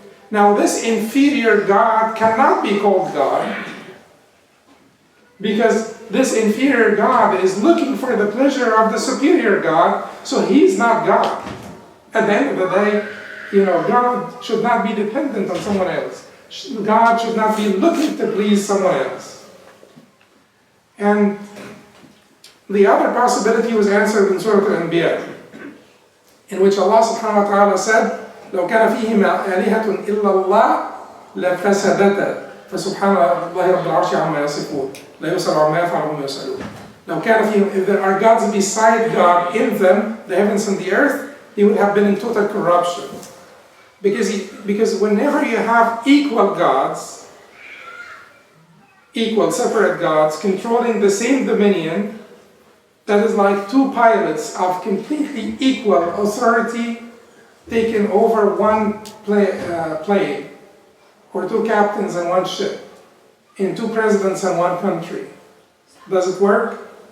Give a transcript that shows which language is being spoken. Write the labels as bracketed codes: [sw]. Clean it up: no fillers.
[en] Now this inferior God cannot be called God, because this inferior God is looking for the pleasure of the superior God, so he's not God. At the end of the day, God should not be dependent on someone else. God should not be looking to please someone else. [ar] And the other possibility was answered in Surah Al-Anbiya, in which Allah subhanahu wa ta'ala said, لو كان فيهما آلهة إلا الله لفسدتا فسبحان الله رب العرش عما يصفون لا يسأل عما يفعل وهم يسألون. [en] لو كان فيهم, if there are gods beside God in them, the heavens and the earth, he would have been in total corruption. Because whenever you have equal gods, equal separate gods controlling the same dominion, that is like two pilots of completely equal authority taking over one plane, or two captains in one ship, and two presidents in one country. Does it work?